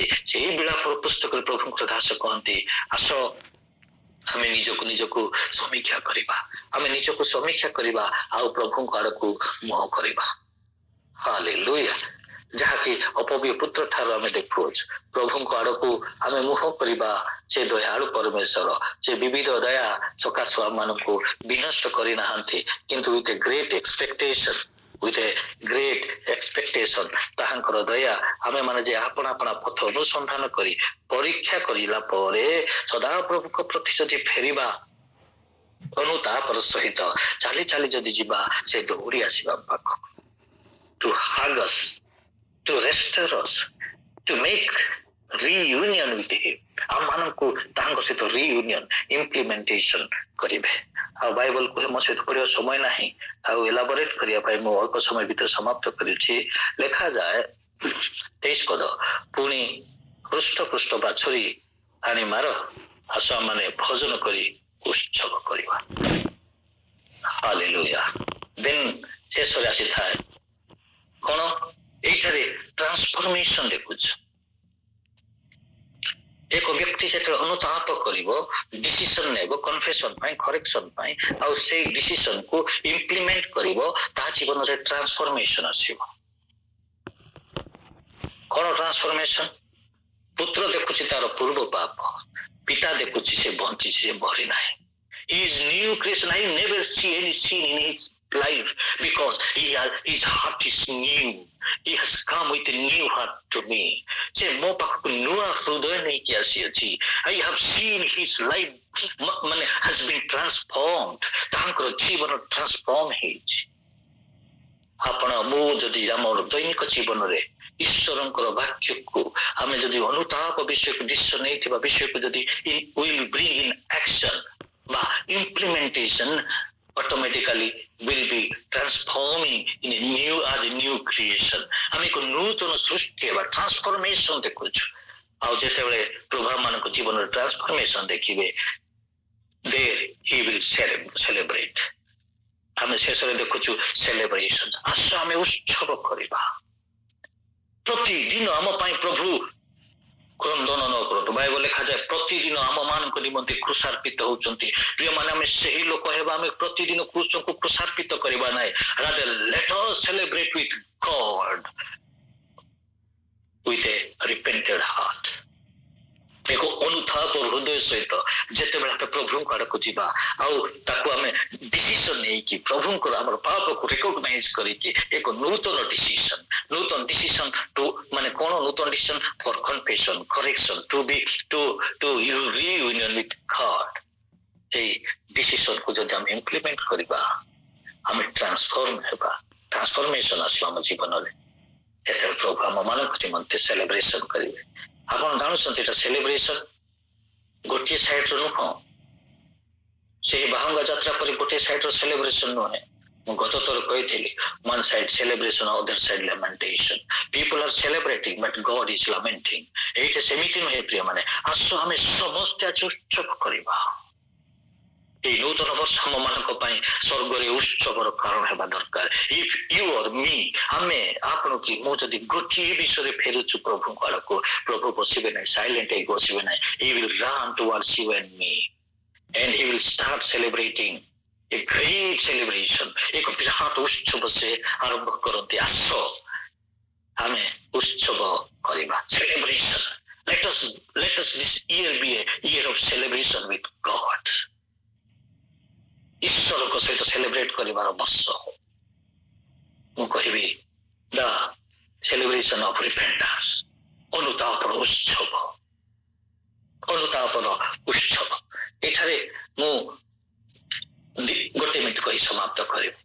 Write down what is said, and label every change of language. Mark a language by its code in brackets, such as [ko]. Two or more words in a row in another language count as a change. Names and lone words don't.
[or] ସେଇ ବିଳାପ ପୁସ୍ତକରେ ପ୍ରଭୁଙ୍କର ଦାସ କହନ୍ତି ଆସ ଆମେ ନିଜକୁ ସମୀକ୍ଷା କରିବା, ଆମେ ନିଜକୁ ସମୀକ୍ଷା କରିବା ଆଉ ପ୍ରଭୁଙ୍କ ଆଡ଼କୁ ମୁହଁ କରିବା। ହାଲେଲୁୟା। ଯାହାକି ଅପବିୟ ପୁତ୍ର ଠାରୁ ଆମେ ଦେଖୁଅଛୁ ପ୍ରଭୁଙ୍କ ଆଡ଼କୁ ଆମେ ମୁହଁ କରିବା। ସେ ଦୟାଳୁ ପରମେଶ୍ୱର ସେ ବିବିଧ ଦୟା ସକାଶ ଆମମାନଙ୍କୁ ବିନଷ୍ଟ କରିନାହାନ୍ତି, କିନ୍ତୁ [en] with a great [or] expectation ତାହାଙ୍କର ଦୟା ଆମେ ମାନେ ଯେ ଆପଣା ପଥ ଅନୁସନ୍ଧାନ କରି ପରୀକ୍ଷା କରିଲା ପରେ ସଦାପ୍ରଭୁଙ୍କ ପ୍ରତି ଯଦି ଫେରିବା ଅନୁତାପର ସହିତ ଚାଲି ଚାଲି ଯଦି ଯିବା ସେ ଦୌଡ଼ି ଆସିବା ପାଖକୁ [en] to hug us, to restore us, to make reunion with him. [or] ଆମମାନଙ୍କୁ ତାଙ୍କ ସହିତ [en] reunion implementation [or] କରିବେ। ଆଉ ବାଇବଲ କୁହେ ମୋ ସହିତ ପଢ଼ିବା ସମୟ ନାହିଁ ଆଉ ଏଲାବୋରେଟ କରିବା ପାଇଁ ମୁଁ ଅଳ୍ପ ସମୟ ଭିତରେ ସମାପ୍ତ କରୁଛି। ଲେଖାଯାଏ 23 ପଦ ପୁଣି ହୃଷ୍ଟ ବାଛୁରୀ ଆଣି ମାର ଆସ ମାନେ ଭୋଜନ କରି ଉତ୍ସବ କରିବା। ହାଲେଲୁୟା। ଦେନ୍ ଶେଷରେ ଆସିଥାଏ କଣ? ଏଇଠାରେ ଟ୍ରାନ୍ସଫର୍ମେସନ ଦେଖୁଛୁ। ଏକ ବ୍ୟକ୍ତି ଯେତେବେଳେ ଅନୁତାପ କରିବ ଡିସିସନ ନେବ କନଫେସନ ପାଇଁ କରେକ୍ସନ ପାଇଁ ଆଉ ସେଇ ଡିସିସନ କୁ ଇମ୍ପ୍ଲିମେଣ୍ଟ କରିବ ତା ଜୀବନରେ ଟ୍ରାନ୍ସଫର୍ମେସନ ଆସିବ। କଣ ଟ୍ରାନ୍ସଫର୍ମେସନ? ପୁତ୍ର ଦେଖୁଛି ତାର ପୂର୍ବ ପାପ, ପିତା ଦେଖୁଛି ସେ ବଞ୍ଚିଛି, ସେ ମରି ନାହିଁ। [en] He is new creation. I never see any sin in his life because his heart is new. He has come with a new heart to me. [or] ସେ ମୋ ପାଖକୁ ନୂଆ ହୃଦୟ ନେଇକି ଆସିଅଛି। [en] I have seen his life ମାନେ has been transformed. [or] ତାଙ୍କର ଜୀବନ ଟ୍ରାନ୍ସଫର୍ମ ହେଇଛି। ଆପଣ ମୁଁ ଯଦି ଆମର ଦୈନିକ ଜୀବନରେ ଈଶ୍ୱରଙ୍କର ବାକ୍ୟକୁ ଆମେ ଯଦି ଅନୁତାପ ବିଷୟକୁ ଡିସିସନ ନେଇଥିବା ବିଷୟକୁ ଯଦି [en] will bring in action বা implementation automatically will be transforming in a new as a new creation। [or] ଆମେ ଏକ ନୂତନ ସୃଷ୍ଟି ହେବା ଟ୍ରାନ୍ସଫର୍ମେସନ ଦେଖୁଛୁ। ଆଉ ଯେତେବେଳେ ପ୍ରଭୁ ମାନଙ୍କ ଜୀବନରେ ଟ୍ରାନ୍ସଫର୍ମେସନ ଦେଖିବେ [en] there he will celebrate। [or] ଆମେ ଶେଷରେ ଦେଖୁଛୁ ସେଲିବ୍ରେସନ। ଆସ ଆମେ ଉତ୍ସବ କରିବା। ପ୍ରତିଦିନ ଆମ ପାଇଁ ପ୍ରଭୁ କ୍ରନ୍ଦନ ନ କରନ୍ତୁ। ବାଇବଲ ଲେଖାଯାଏ ପ୍ରତିଦିନ ଆମ ମାନଙ୍କ ନିମନ୍ତେ କୃଷାର୍ପିତ ହଉଛନ୍ତି। ପ୍ରିୟମାନେ ଆମେ ସେହି ଲୋକ ହେବା, ଆମେ ପ୍ରତିଦିନ କୃଷକୁ କୃଷାର୍ପିତ କରିବା ନାହିଁ। [en] rather let us celebrate with God with a repented heart। [or] ଏକ ଅନୁତାପ ହୃଦୟ ସହିତ ଯେତେବେଳେ ଆମେ ପ୍ରଭୁଙ୍କ ଆଡକୁ ଯିବା ଆଉ ତାକୁ ଆମେ ଡିସିସନ ନେଇକି ପ୍ରଭୁଙ୍କର ଆମର ପାପକୁ ରେକଗ୍ନାଇଜ କରିକି ଏକ ନୂତନ [en] decision to [or] ମାନେ କଣ ନୂତନ [en] decision for confession correction to reunion with God. [or] ସେଇ ଡିସିସନକୁ ଯଦି ଆମେ ଇମ୍ପ୍ଲିମେଣ୍ଟ କରିବା ଆମେ ଟ୍ରାନ୍ସଫର୍ମ ହେବା, ଟ୍ରାନ୍ସଫର୍ମେସନ ଆସିବ ଆମ ଜୀବନରେ। ଯେତେବେଳେ ପ୍ରଭୁ ଆମ ମାନଙ୍କ ନିମନ୍ତେ ସେଲିବ୍ରେସନ କରିବେ। ଆପଣ ଜାଣୁଛନ୍ତି ଏଟା ସେଲିବ୍ରେସନ ଗୋଟିଏ ସାଇଡର ନୁହଁ। ସେହି ବାହୁଙ୍ଗା ଯାତ୍ରା ପରେ ଗୋଟିଏ ସାଇଡର ସେଲିବ୍ରେସନ ନୁହେଁ। ମୁଁ ଗତ ଥର କହିଥିଲି [en] one side celebration, other side lamentation। people are celebrating but God is lamenting। [or] ଏଇଟା ସେମିତି ନୁହେଁ ପ୍ରିୟମାନେ। ଆସ ଆମେ ସମସ୍ତେ ଆଜି ଉତ୍ସବ କରିବା। এই ନୂତନ ବର୍ଷ ଆମ ମାନଙ୍କ ପାଇଁ ସ୍ୱର୍ଗରେ ଉତ୍ସବର କାରଣ ହେବା ଦରକାର। [en] if you or me [or] ଆମେ ଆପଣ କି ମୁଁ ଯଦି ଗୋଟିଏ ବିଷୟରେ ଫେରୁଛୁ ପ୍ରଭୁଙ୍କ ଆଡକୁ, ପ୍ରଭୁ ବସିବେ ନାହିଁ, ସାଇଲେଣ୍ଟ ହେଇ ବସିବେ ନାହିଁ। [en] he will run towards you and me and he will start celebrating a great celebration। [or] ଏକ ବିରାଟ ଉତ୍ସବ ସେ ଆରମ୍ଭ କରନ୍ତି। ଆସ ଆମେ ଉତ୍ସବ କରିବା, celebration। [en] let us this year be a year of celebration with God। [or] ଈଶ୍ୱରଙ୍କ ସହିତ ସେଲିବ୍ରେଟ କରିବାର ବର୍ଷ। ମୁଁ କହିବି [en] the celebration of repentance, [or] ଅନୁତାପର ଉତ୍ସବ। ଏଠାରେ ମୁଁ ଗୋଟେ ମିନିଟ କହି ସମାପ୍ତ କରିବି।